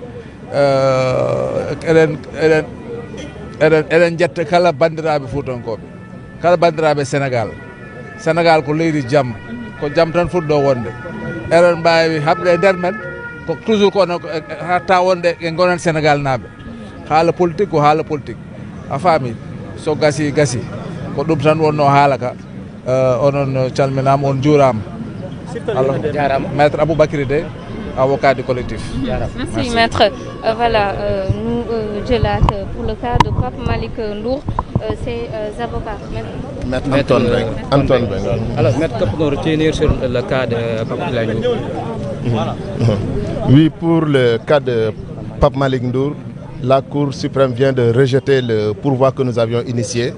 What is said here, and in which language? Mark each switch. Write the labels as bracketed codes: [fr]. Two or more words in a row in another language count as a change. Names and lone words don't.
[ff] eɗen jetta kala bandiraɓe Fuutankoɓe kala bandiraɓe Sénégal ko leydi jaam ko jaam tan fuɗɗo wonde eɗen mbawi haɓde nder men ko toujours kono hatta wonde e gonen Sénégal naaɓe haala politique ko haala politique a faami so gasi ko ɗum tan wonno haala ka onon calminama on juurama Allah maître Aboubacry Dey [fr] avocat du collectif. Merci maître. Voilà, nous Djelat, pour le cas de Pape Malick Ndour, ces avocats. Maître Antoine Bengal. Alors, maître, que peut-on retenir sur le cas de Pape Malick Ndour? Oui, pour le cas de Pape Malick Ndour, la Cour suprême vient de rejeter le pourvoi que nous avions initié.